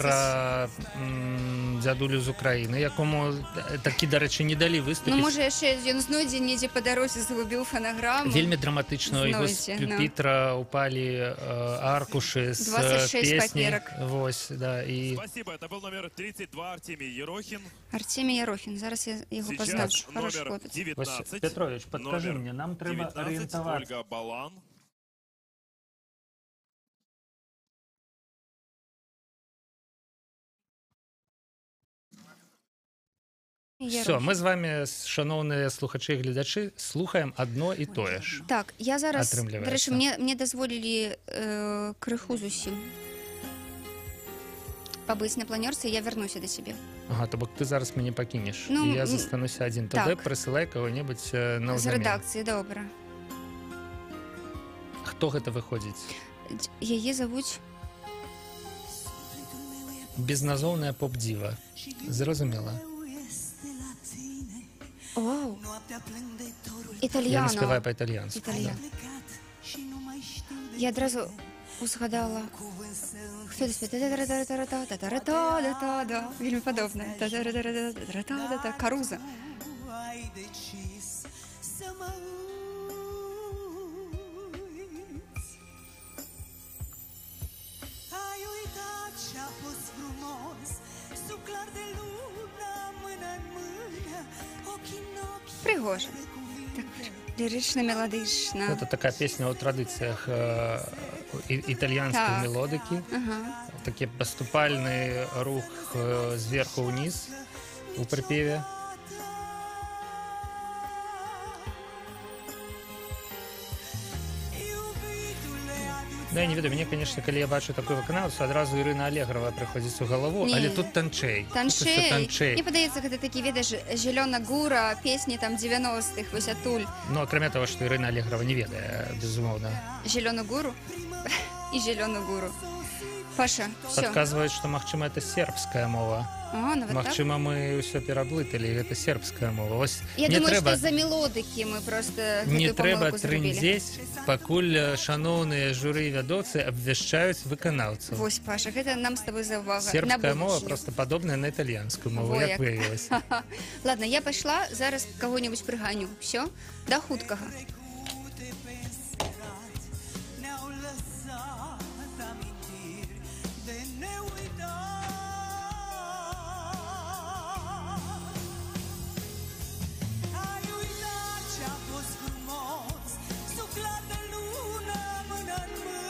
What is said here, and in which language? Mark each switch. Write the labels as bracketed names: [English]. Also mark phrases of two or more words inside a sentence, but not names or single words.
[Belarusian] пра дзядулю з Украіны, якому такі, дарэчы, не далі выступіць. Ну, можа, яшчэ ён знойдзе недзе па дарозе, загубіў фанаграму. Вельмі драматычна, у яго з Знойдзе, ну. пюпітра упалі аркушы з 26 песні. паперак. Вось, да, і... [Russian] Спасибо, это был номер 32 Артемий Ерохин. [Ukrainian] Артемій Ярохін, зараз я його Сейчас позначу. Хороший номер хлопець. 19. [Belarusian] Вось, Петрович, подкажи Номер мне, нам трэба 19, арыентавацца. Ольга Балан. [Ukrainian] Все, мы з вами, шановні слухачі і глядачі, слухаємо одно і тое ж. [Belarusian] Так, я зараз, Атрымліваецца. [Ukrainian] до речі, [Belarusian] мне дазволілі крыху зусім пабыць на планёрцы, я [Ukrainian] вернуся до себе. [Belarusian] Ага, то бок ты зараз мяне пакінеш, Ну, і я застануся адзін. Тады так. прысылай кого-небудзь на З ўзамен. рэдакцыі, добра. Хто гэта выходзіць? Яе завуць... Безназоўная поп-дзіва. Зразумела. Оу, Я не спяваю італьяно. па-італьянску. Італьян. Я адразу узгадала... [Ukrainian] Хто це співає? Та-та-ра-та-ра-та-ра-та, [Belarusian] вельмі падобна. Та-та-ра-та-ра-та-ра-та, Каруза. [Romanian] Ai uitat ce-a fost frumos, sub clar de lună, mână în mână, ochii în ochi. [Ukrainian] Пригожа. Так, лірична, мелодична. [Belarusian] Гэта такая песня ў традыцыях італьянскай Так. мелодыкі. Ага. Такі паступальны рух зверху ўніз у прыпеве. Ну, я не ведаю, мне, конечно, калі я бачу такую выканаўцу, адразу Ірына Алегрова прыходзіць у галаву, Не. але тут танчэй. Танчэй. Мне падаецца, гэта такі, ведаеш, зелёна гура, песні там 90-х, вось атуль. Ну, акрамя того, што Ірына Алегрова не ведае, безумоўна. Зелёну гуру і зелёну гуру. Паша, все. Падказваюць, што, магчыма, это сербская мова. А, нават так? Магчыма, мы ўсё пераблыталі, гэта сербская мова. Вось Я не думаю, трэба, што за мелодыкі мы просто не гэтую трэба памылку зрабілі. трындзець, пакуль шаноўныя журы і вядоцы абвяшчаюць выканаўцаў. Вось, Паша, гэта нам з тобой за ўвага. Сербская На мова будучыню. просто падобная на італьянскую мову, Во як як. выявілася. Ладно, я пайшла, зараз кого-нибудь прыганю. Все, да хуткага. [Romanian] Ne-au lăsat amintiri de neuitat. Ai uitat ce-a fost frumos, sub clar de lună, mână în